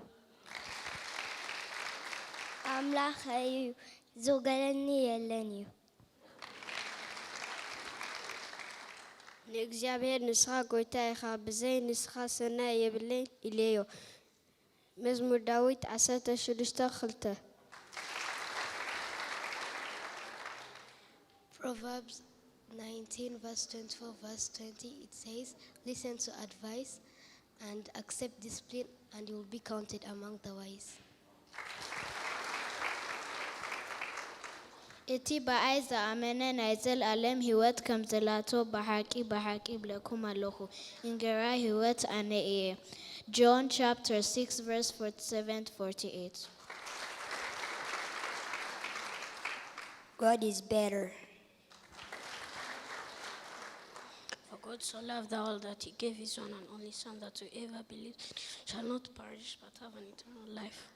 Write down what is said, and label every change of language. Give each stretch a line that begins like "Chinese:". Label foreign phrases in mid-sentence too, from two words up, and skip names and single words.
Tigrinya: ኣምላኽ እዩ ዝውገለኒ የለን እዩ። ንእግዚአብሔር ንስኻ ጎይታ ኢኻ ብዘይ ንስኻ ሰናይ የብለይ ኢለዮ መዝሙር ዳዊት 16:2
English: Proverbs 19:24-20 it says, listen to advice and accept discipline and you will be counted among the wise.
Tigrinya: እቲ በኣይ ዝኣመነ ናይ ዘለኣለም ህይወት ከም ዘላቶ ብሓቂ ብለኩም ኣለኹ እንጀራ ህይወት ኣነ እየ
English: John chapter
Tigrinya: 6:47-48
English: God is better. For God so loved the world that he gave his one and only son that whoever believes shall not perish but have an eternal life.